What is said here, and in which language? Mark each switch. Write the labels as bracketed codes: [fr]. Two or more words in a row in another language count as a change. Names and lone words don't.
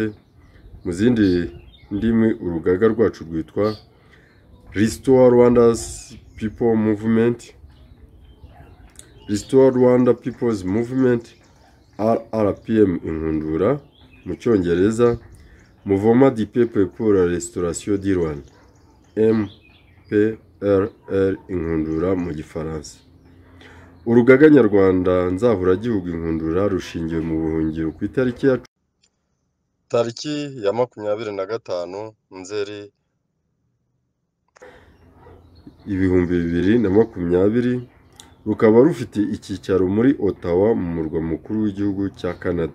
[rw] Mu zindi ndimi urugaga rwacu rwitwa Restore Rwanda's People Movement, Restore Rwanda People's Movement, RRPM Inkundura mu Cyongereza, Mouvement du Peuple pour la Restauration du Rwanda, MPRR Inkundura mu Gifaransa. Urugaga Nyarwanda Nzahuragihugu Inkundura rushingiwe mu buhungiro ku itariki ya 25 Nzeri 2020, rukaba rufite icyicaro muri Ottawa mu murwa mukuru w'igihugu cya Canada.